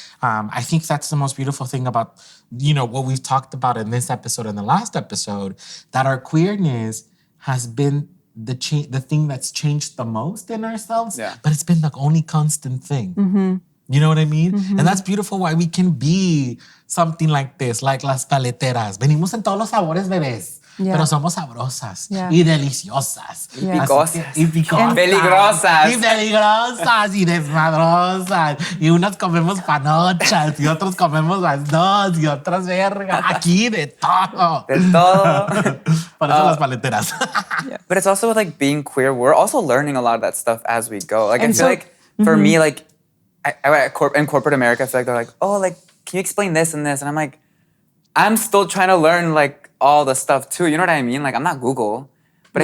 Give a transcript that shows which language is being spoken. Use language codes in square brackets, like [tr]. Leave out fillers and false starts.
[en] I think that's the most beautiful thing about, what we've talked about in this episode and the last episode, that our queerness has been the thing that's changed the most in ourselves, but it's been the only constant thing. You know what I mean? And that's beautiful why we can be something like this, like Las Paleteras. [es] Venimos en todos los sabores, bebés. Pero somos sabrosas y deliciosas. Y picosas. Y picosas. Peligrosas. Y peligrosas y desmadrosas. Y unas comemos panochas y otros comemos las dos y otras verga. Aquí de todo. De todo. Por eso Las Paleteras. [en] But it's also with like being queer, we're also learning a lot of that stuff as we go. Like And I feel so- like for me, like in corporate America, I feel like they're like, oh, like, can you explain this and this? And I'm like, I'm still trying to learn like all the stuff too. You know what I mean? Like I'm not Google, but I